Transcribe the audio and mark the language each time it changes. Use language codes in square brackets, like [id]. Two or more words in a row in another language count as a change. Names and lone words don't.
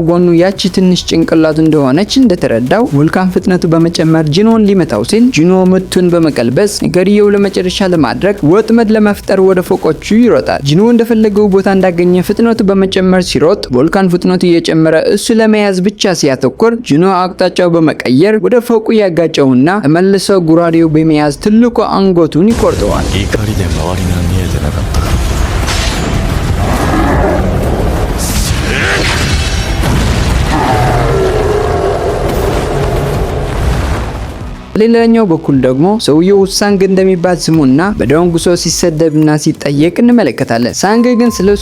[am] ጎኑ ያቺ ትንሽ ጭንቅላቱ እንደሆነች እንደተረዳው ቮልካን ፍጥነቱ በመጨመር ጂኖን ሊመታው ሲል ጂኖ ምቱን በመቀልበስ ነገርየው ለመጨረሻ ለማድረግ ወጥመድ ለመፍጠር ወደ ፎቆቹ ይሮጣል። ጂኖ እንደፈለገው ቦታ እንዳገኘ ፍጥነቱ በመጨመር ሲሮጥ ቮልካን ፍጥነቱ እየጨመረ እሱ ለመያዝ ብቻ ሲያተኩር ጂኖ አቅጣጫው በመቀየር ወደ ፎቁ ያጋጨውና ተመልሶ ጉራዴው በመያዝ ትልቁ አንገቱን ይቆርጠዋል። [ja] 怒りで周りが見えてなかった。 [am] ሌላኛው በኩል ደግሞ ሰውየው ሳንግ እንደሚባል ስሙና በዶንጉሶ ሲሰደብና ሲጠየቅ እንመለከታለን። ሳንግ ግን ስለሱ